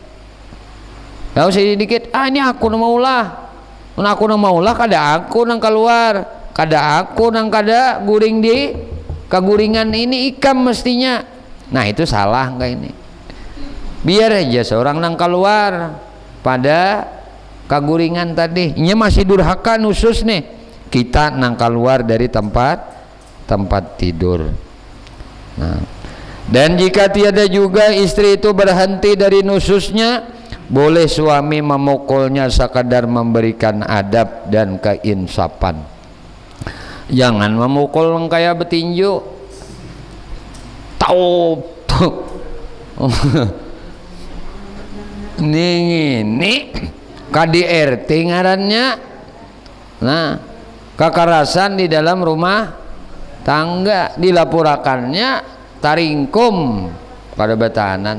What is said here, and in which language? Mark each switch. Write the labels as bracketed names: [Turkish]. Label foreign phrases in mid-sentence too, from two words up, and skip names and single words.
[Banjar] Kalau sedikit, ini aku nang maulah, kada aku nang keluar, kada aku nang kada guring di keguringan ini ikam mestinya. Nah itu salah enggak ini? Biar aja seorang nang keluar pada keguringan tadi. Ini masih durhaka nusus nih. Kita nang keluar dari tempat tidur. [Indonesian] Nah, dan jika tiada juga istri itu berhenti dari nususnya, boleh suami memukulnya sekadar memberikan adab dan keinsapan. Jangan memukul kayak betinju. [Banjar] tuh ini KDRT ngarannya. Nah, kekerasan di dalam rumah tangga dilaporakannya taringkum kada batahanan.